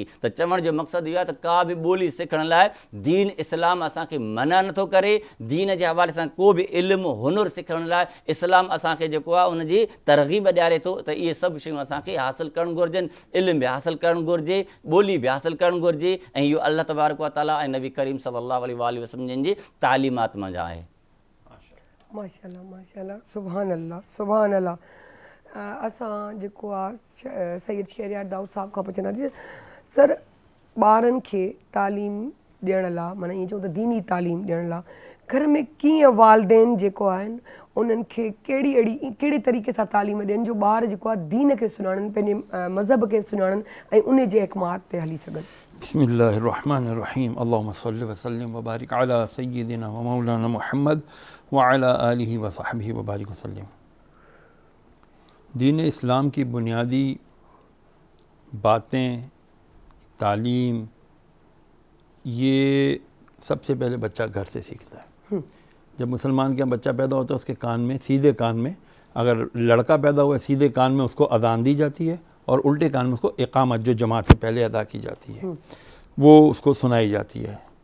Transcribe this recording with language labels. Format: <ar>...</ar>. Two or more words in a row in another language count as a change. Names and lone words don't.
<sd>त चवण जो मक़सदु इहो आहे त का बि ॿोली सिखण लाइ दीन इस्लाम असांखे मना नथो करे। दीन जे हवाले सां को बि इल्मु हुनुर सिखण लाइ इस्लाम असांखे जेको आहे उनजी तरग़ीब ॾियारे थो त इहे सभु शयूं असांखे हासिलु करणु घुरिजनि। इल्मु बि हासिलु करणु घुरिजे, ॿोली बि हासिलु करणु घुरिजे ऐं इहो</sd> <ar>الله تبارك وتعالى</ar> <sd>ऐं नबी करीम</sd> <ar>صلى الله عليه وسلم</ar> <sd>जी तालीमात मंझि आहे।</sd> <ar>ما شاء الله ما شاء الله، سبحان الله سبحان الله.</ar> <sd>असां जेको आहे सैयद शहरयार दाऊद साहब खां पुछंदासीं, सर ॿारनि खे तालीम ॾियण लाइ, माना ईअं चऊं त दीनी तालीम ॾियण लाइ घर में कीअं वालदेन जेको आहिनि उन्हनि खे कहिड़े तरीक़े सां तालीम ॾियनि जो ॿार जेको आहे दीन खे सुञाणनि, पंहिंजे मज़हब खे सुञाणनि ऐं उन जे अहकामात ते हली सघनि।</sd> <ar>بسم الله الرحمن الرحيم، اللهم صل وسلم وبارك على سيدنا ومولانا محمد وعلى آله وصحبه وبارك وسلم.</ar> <ur>دینِ اسلام کی بنیادی باتیں، تعلیم، یہ سب سے پہلے بچہ گھر سے سیکھتا ہے. جب مسلمان کے یہاں بچہ پیدا ہوتا ہے اس کے کان میں، سیدھے کان میں، اگر لڑکا پیدا ہوا ہے سیدھے کان میں اس کو اذان دی جاتی ہے اور الٹے کان میں اس کو اقامت جو جماعت سے پہلے ادا کی جاتی ہے وہ اس کو سنائی جاتی ہے.</ur>